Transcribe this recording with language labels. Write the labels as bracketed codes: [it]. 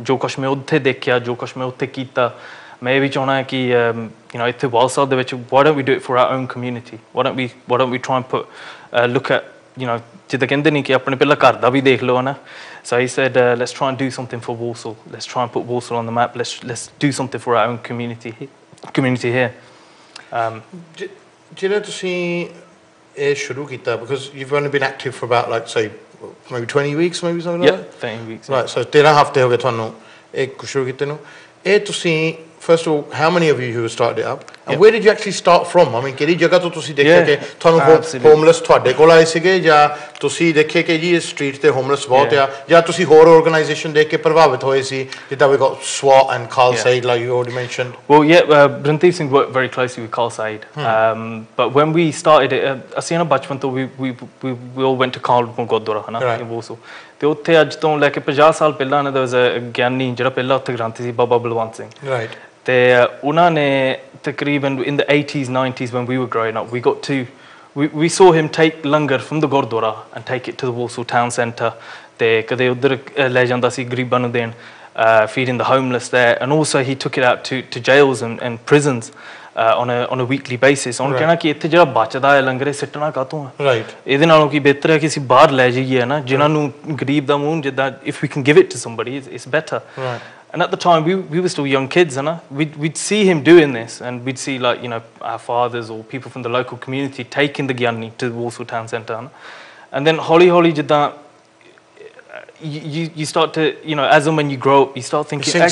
[pa] ਜੋ ਕੁਛ ਮੈਂ ਉੱਥੇ ਦੇਖਿਆ, ਜੋ ਕੁਛ ਮੈਂ ਉੱਥੇ ਕੀਤਾ, ਮੈਂ ਇਹ ਵੀ ਚਾਹੁੰਦਾ ਕਿ [en] you know [pa] ਇੱਥੇ ਵਾਲਸਾ ਦੇ ਵਿੱਚ [en] why don't we do it for our own community? Why don't we try and look at, you know, [pa] ਜਿੱਦਾਂ ਕਹਿੰਦੇ ਨਹੀਂ ਕਿ ਆਪਣੇ ਪਹਿਲਾਂ ਘਰ ਦਾ ਵੀ ਦੇਖ ਲਓ ਨਾ। [en] So he said, let's try and do something for Walsall. Let's try and put Walsall on the map. Let's do something for our own community here. [pa] ਜਿਹੜਾ ਤੁਸੀਂ ਇਹ ਸ਼ੁਰੂ ਕੀਤਾ, [en] because you've only been active for about like say maybe 20 weeks, maybe something like that? 13 weeks. Right, so [pa] 13 ਹਫ਼ਤੇ ਹੋ ਗਏ ਤੁਹਾਨੂੰ ਇਹ ਸ਼ੁਰੂ ਕੀਤੇ ਨੂੰ। ਇਹ ਤੁਸੀਂ [en] first of all, how many of you who started it up and where did you actually start from? I mean, [pa] ਕਿਹੜੀ ਜਗ੍ਹਾ ਤੋਂ ਤੁਸੀਂ ਦੇਖਿਆ ਕਿ ਤੁਹਾਨੂੰ ਹੋਮਲੈਸ ਤੁਹਾਡੇ ਕੋਲ ਆਏ ਸੀਗੇ ਜਾਂ ਤੁਸੀਂ ਦੇਖੇ ਕਿ ਜੀ ਇਸ ਸਟਰੀਟ ਤੇ ਹੋਮਲੈਸ ਬਹੁਤ ਆ, ਜਾਂ ਤੁਸੀਂ ਹੋਰ ਆਰਗੇਨਾਈਜੇਸ਼ਨ ਦੇਖ ਕੇ ਪ੍ਰਭਾਵਿਤ ਹੋਏ ਸੀ ਜਿੱਦਾਂ [en] we got SWAT and Carl Said like you already mentioned? Well, yeah, Rantir Singh worked very closely with Carl Said. But when we started it, [pa] ਅਸੀਂ ਨਾ ਬਚਪਨ ਤੋਂ [en] we all went to [pa] ਕਾਲਡਮੋ Gurdwara ਹਨਾ [en] in Warsaw, [pa] ਤੇ ਉੱਥੇ ਅੱਜ ਤੋਂ ਲੈ ਕੇ 50 ਸਾਲ ਪਹਿਲਾਂ [en] there was a [pa] ਗਿਆਨੀ ਜਿਹੜਾ ਪਹਿਲਾਂ ਉੱਥੇ ਗ੍ਰੰਥੀ ਸੀ, ਬਾਬਾ ਬਲਵੰਤ ਸਿੰਘ। ਤੇ ਉਹਨਾਂ ਨੇ ਤਕਰੀਬਨ [en] in the 80s 90s when we were growing up we saw him take langar from the gurdwara and take it to the Walsall town centre [pa] ਤੇ ਕਦੇ ਉੱਧਰ ਲੈ ਜਾਂਦਾ ਸੀ ਗਰੀਬਾਂ ਨੂੰ ਦੇਣ [en] feeding the homeless there, and also he took it out to jails and prisons on a weekly basis. [pa] On ਕਹਿਣਾ ਕਿ ਇੱਥੇ ਜਿਹੜਾ ਬਚਦਾ ਹੈ ਲੰਗਰ ਸਿੱਟਣਾ ਕਾਹਤੋਂ ਹੈ ਰਾਈਟ ਇਹਦੇ ਨਾਲੋਂ ਕੀ ਬਿਹਤਰ ਹੈ ਕਿ ਅਸੀਂ ਬਾਹਰ ਲੈ ਜਾਈਏ ਨਾ ਜਿਨ੍ਹਾਂ ਨੂੰ ਗਰੀਬ ਦਾ ਮੂੰਹ ਜਿੱਦਾਂ [en] if we can give it to somebody it's better. And at the time we were still young kids and we'd see him doing this and we'd see like our fathers or people from the local community taking the gyanni to the Walsall town centre and then holi [pa] ਜਿੱਦਾਂ [en] you start to as and when you grow up you start thinking